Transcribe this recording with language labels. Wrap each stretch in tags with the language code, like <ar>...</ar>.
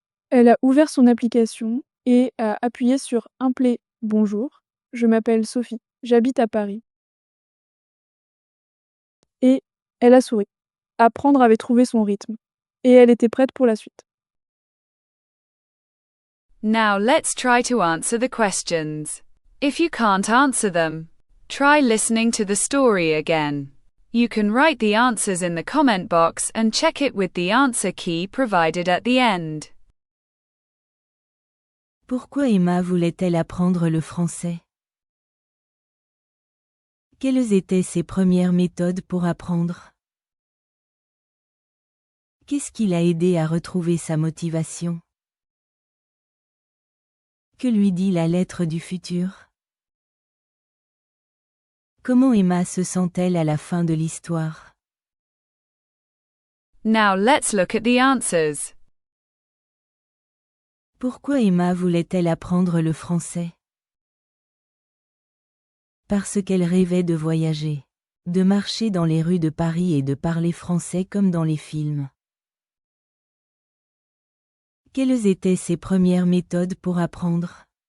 <fr>Elle a ouvert son application et a appuyé sur Implé Bonjour. Je m'appelle Sophie, j'habite à Paris. Et elle a souri. Apprendre avait trouvé son rythme. Et elle était prête pour la suite.</fr> <en>Now let's try to answer the questions. If you can't answer them, try listening to the story again. You can write the answers in the comment box and check it with the answer key provided at the end.</en> <fr>Pourquoi Emma voulait-elle apprendre le français? Quelles étaient ses premières méthodes pour apprendre? Qu'est-ce qui l'a aidé à retrouver sa motivation? Que lui dit la lettre du futur? Comment Emma se sent-elle à la fin de l'histoire?</fr> <en>Now let's look at the answers.</en> <fr>Pourquoi Emma voulait-elle apprendre le français? Parce qu'elle rêvait de voyager, de marcher dans les rues de Paris et de parler français comme dans les films. Quelles étaient ses premières méthodes pour apprendre?</fr>